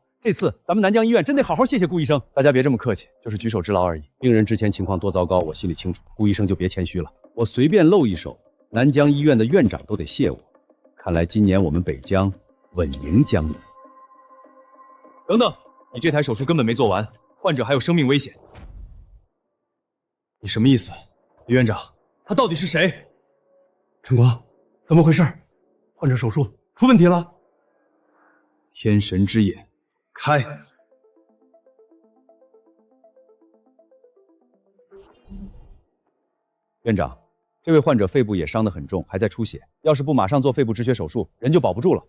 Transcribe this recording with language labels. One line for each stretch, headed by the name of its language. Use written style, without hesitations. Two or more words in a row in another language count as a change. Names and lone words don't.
Chinese: 這次咱們南江醫院真得好好謝謝顧醫生。大家別這麼客氣，就是舉手之勞而已。病人之前情況多糟糕，我心裡清楚。顧醫生就別謙虛了，我隨便露一手，南江醫院的院長都得謝我。看來今年我們北江穩贏江南。等等，你這台手術根本沒做完，患者還有生命危險。你什麼意思？李院長，他到底是誰？晨光，怎麼回事？患者手術出問題了？天神之眼，開！院长，這位患者肺部也傷得很重，還在出血，要是不馬上做肺部止血手術，人就保不住了。